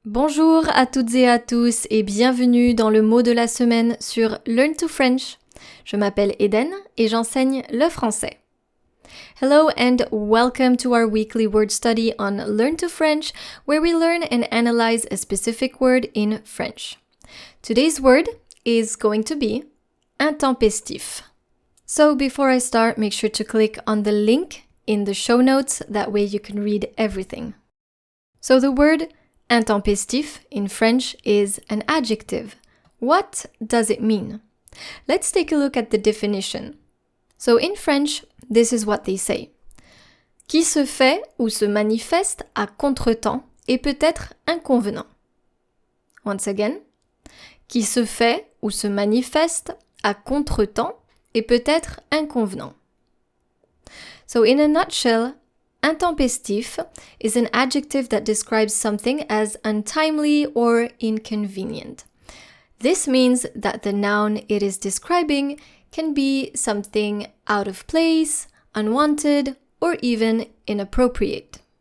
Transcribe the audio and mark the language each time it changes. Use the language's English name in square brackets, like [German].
[French] Bonjour à toutes et à tous et bienvenue dans le mot de la semaine sur Learn to French. Je m'appelle Eden et j'enseigne le français. [English] Hello and welcome to our weekly word study on Learn to French, where we learn and analyze a specific word in French. Today's word is going to be intempestif. So before I start, make sure to click on the link in the show notes, that way you can read everything. So the word intempestif in French is an adjective. What does it mean? Let's take a look at the definition. So in French, this is what they say. [French] Qui se fait ou se manifeste à contretemps et peut être inconvenant. [English] Once again. [French] Qui se fait ou se manifeste à contretemps et peut être inconvenant. [English] So in a nutshell, intempestif is an adjective that describes something as untimely or inconvenient. This means that the noun it is describing can be something out of place, unwanted, or even inappropriate.